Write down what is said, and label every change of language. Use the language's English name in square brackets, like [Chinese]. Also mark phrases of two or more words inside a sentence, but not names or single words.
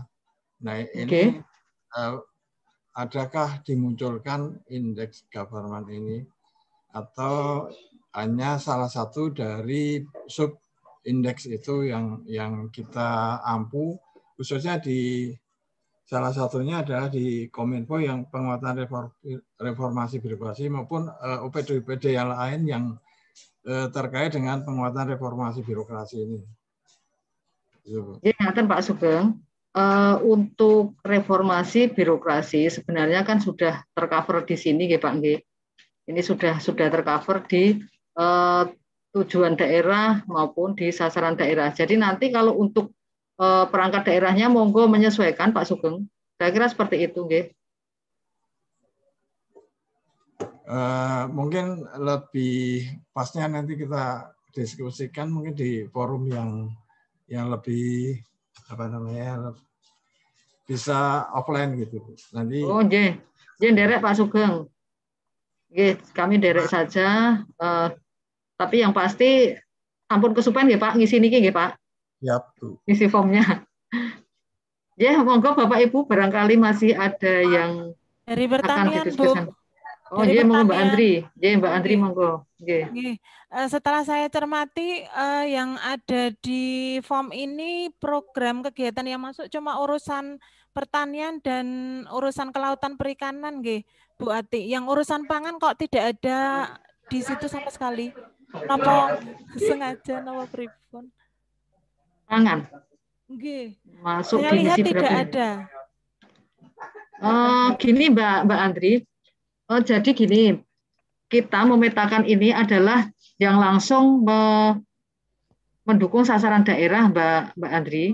[Indonesian] Nah ini adakah dimunculkan indeks government ini atau hanya salah satu dari sub indeks itu yang kita ampu, khususnya di salah satunya adalah di Kominfo yang penguatan reformasi birokrasi maupun OPD-OPD yang lain yang terkait dengan penguatan reformasi birokrasi ini. [Javanese] Ngaten Pak Sugeng, [Indonesian] untuk reformasi birokrasi sebenarnya kan sudah tercover di sini nggih Pak nggih. Ini sudah tercover di tujuan daerah maupun di sasaran daerah. Jadi nanti kalau untuk perangkat daerahnya monggo menyesuaikan Pak Sugeng. Saya kira seperti itu nggih. Mungkin lebih pasnya nanti kita diskusikan mungkin di forum yang lebih bisa offline gitu. Nanti [Javanese] derek Pak Sugeng. [Indonesian] Kami derek saja, tapi yang pasti [Javanese] ampun kesupen nggih Pak ngisi niki nggih Pak. Yap, [Indonesian] isi formnya. Monggo Bapak Ibu barangkali masih ada yang dari pertanian Bu. Oh iya, monggo Mbak Andri. Mbak Andri monggo. Setelah saya cermati yang ada di form ini program kegiatan yang masuk cuma urusan pertanian dan urusan kelautan perikanan nggih, Bu Ati. Yang urusan pangan kok tidak ada di situ sama sekali. [Javanese] Napa sengaja napa pripun? [Indonesian] Pangan. Masuk saya lihat tidak ada. Gini Mbak Andri. Jadi gini, kita memetakan ini adalah yang langsung mendukung sasaran daerah Mbak Andri.